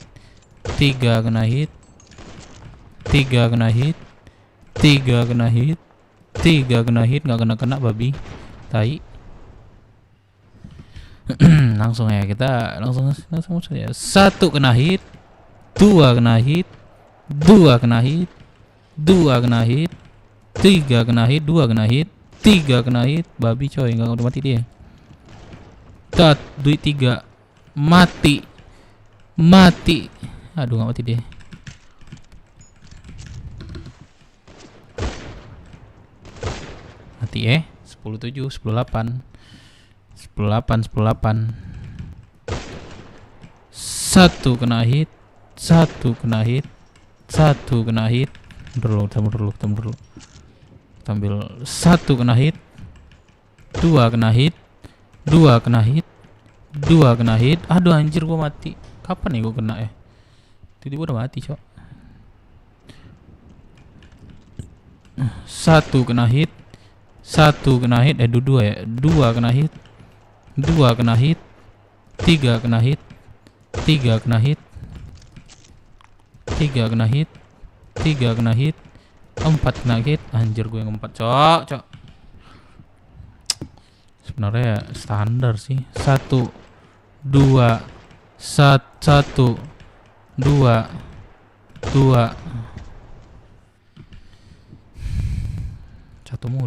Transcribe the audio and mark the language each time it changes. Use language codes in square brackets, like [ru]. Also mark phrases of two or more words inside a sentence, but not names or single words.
[id] 3 kena hit. 3 kena hit. Nggak kena babi. Tai. Langsung ya kita langsung saja. 1 kena hit. 2 kena hit. 2 kena hit. 2 kena hit. 3 kena hit. 2 kena hit. 3 kena hit. Babi coy, nggak udah mati dia. Duit 3. Mati. Aduh, nggak mati dia. Mati 10-7, 10-8. 10-8. 1 kena hit. 1 kena hit. 1 kena hit. Tunggu dulu. Ambil 1 kena hit. 2 kena hit. 2 kena hit. 2 kena hit. Aduh anjir, gua mati. Kapan nih gua kena ya? Tiba-tiba udah mati, Cok. 1 kena hit. 1 kena hit. 2 ya. 2 kena hit. 2 kena hit. 3 kena hit. 3 kena hit. 3 kena hit. 3 kena hit. 4 kena hit. Anjir, gue yang 4, Cok. Sebenarnya standar sih. 1 2 1 2 2 1 mulu.